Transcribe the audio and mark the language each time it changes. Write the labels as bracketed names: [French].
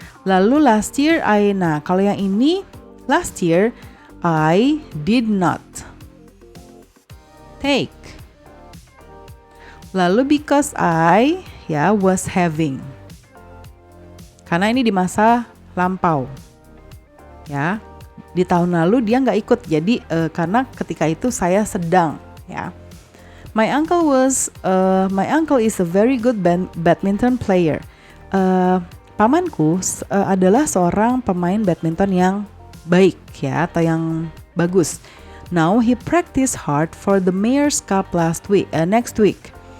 [Indonesian] Lalu [English] last year [Indonesian] nah kalau yang ini [English] last year I did not take. [Indonesian] Lalu [English] because I, ya, was having. [Indonesian] Karena ini di masa lampau. Ya. Di tahun lalu dia nggak ikut, jadi karena ketika itu saya sedang, ya. [English] My uncle is a very good badminton player. [Indonesian] Pamanku adalah seorang pemain badminton yang baik, ya, atau yang bagus. [English] Now he practice hard for the Mayor's Cup next week.